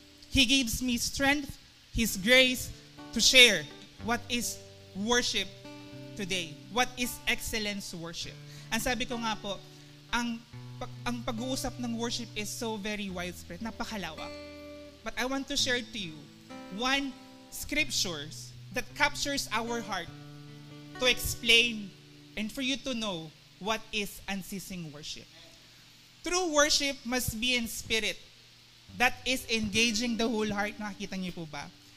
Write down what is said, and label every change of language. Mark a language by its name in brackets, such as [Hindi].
[English] He gives me strength, His grace to share what is worship today. What is excellence worship. [Filipino] Ang sabi ko nga po, ang pag-uusap ng worship [English] is so very widespread, [Filipino] napakalawak. [English] But I want to share to you one scriptures that captures our heart to explain and for you to know what is unceasing worship. True worship must be in spirit. That is engaging the whole heart. [Filipino] Nakikita niyo po ba?